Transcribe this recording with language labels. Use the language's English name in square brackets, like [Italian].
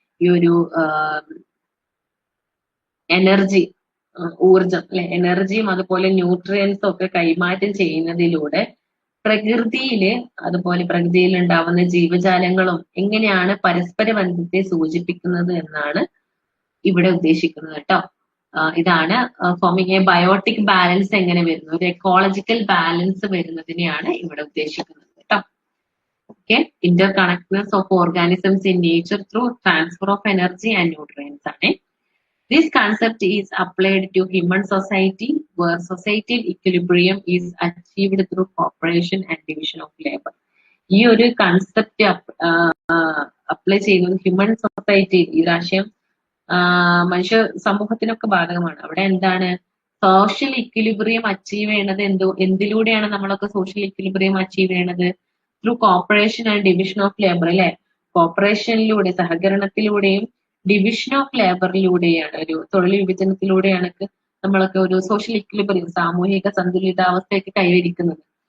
[Malayalam] ഈ ഒരു എനർജി, ഊർജം അല്ലെ, എനർജിയും അതുപോലെ ന്യൂട്രിയൻസും ഒക്കെ കൈമാറ്റം ചെയ്യുന്നതിലൂടെ പ്രകൃതിയില് അതുപോലെ പ്രകൃതിയിൽ ഉണ്ടാവുന്ന ജീവജാലങ്ങളും എങ്ങനെയാണ് പരസ്പര ബന്ധത്തെ സൂചിപ്പിക്കുന്നത് എന്നാണ് ഇവിടെ ഉദ്ദേശിക്കുന്നത് കേട്ടോ. ഇതാണ് [English] forming a biotic balance [Malayalam] എങ്ങനെ വരുന്നു, ഒരു എക്കോളജിക്കൽ ബാലൻസ് വരുന്നതിനെയാണ് ഇവിടെ ഉദ്ദേശിക്കുന്നത് കേട്ടോ. [English] Okay, interconnectedness of organisms in nature through transfer of energy and nutrients ആണ്. This concept is applied to human society, where societal equilibrium is achieved through cooperation and division of labor. [Malayalam] ഈ ഒരു concept apply ചെയ്യുന്നത് human society, ഈ രാഷ്ട്രീയം മനുഷ്യ സമൂഹത്തിനൊക്കെ ബാധകമാണ്. അവിടെ എന്താണ് സോഷ്യൽ ഇക്വിലിബ്രിയം അച്ചീവ് ചെയ്യണത്, എന്തിലൂടെയാണ് നമ്മളൊക്കെ സോഷ്യൽ ഇക്വിലിബ്രിയം അച്ചീവ് ചെയ്യണത്? [English] through cooperation and division of labour [Malayalam] അല്ലെ. കോപ്പറേഷനിലൂടെ, സഹകരണത്തിലൂടെയും ഡിവിഷൻ ഓഫ് ലേബറിലൂടെയാണ്, ഒരു തൊഴിൽ വിഭജനത്തിലൂടെയാണ് നമ്മളൊക്കെ ഒരു സോഷ്യൽ ഇക്വിലിബ്രിയം, സാമൂഹിക സന്തുലിതാവസ്ഥയൊക്കെ കൈവരിക്കുന്നത്.